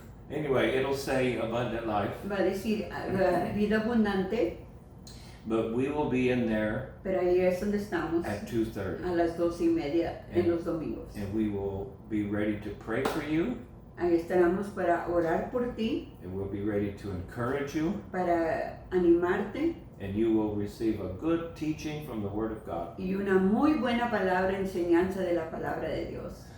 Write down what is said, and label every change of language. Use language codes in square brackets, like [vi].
[en] Anyway, it'll say Abundant Life, [es] Va a decir vida abundante, [en] but we will be in there [es] pero ahí es donde estamos [en] at 2:30, [es] a las 2:30 en los domingos. [en] and we will be ready to pray for you, [es] Ahí estaremos para orar por ti, [en] and we'll be ready to encourage you, [es] para animarte [en] and you will receive a good teaching from the Word of God. [es] y una muy buena palabra, enseñanza de la palabra de Dios.